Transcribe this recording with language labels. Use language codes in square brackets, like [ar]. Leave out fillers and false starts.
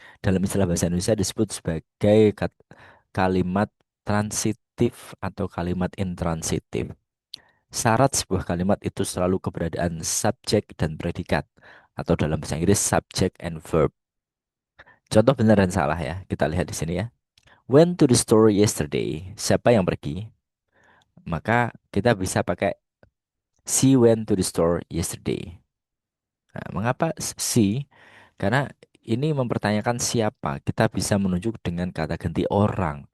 [id] Dalam istilah bahasa Indonesia disebut sebagai kalimat transitif atau kalimat intransitif. Syarat sebuah kalimat itu selalu keberadaan subjek dan predikat atau dalam bahasa Inggris subject and verb. Contoh benar dan salah ya. Kita lihat di sini ya. [en] Went to the store yesterday. [id] Siapa yang pergi? Maka kita bisa pakai [en] she went to the store yesterday. [id] Nah, mengapa she? Karena ini mempertanyakan siapa. Kita bisa menunjuk dengan kata ganti orang.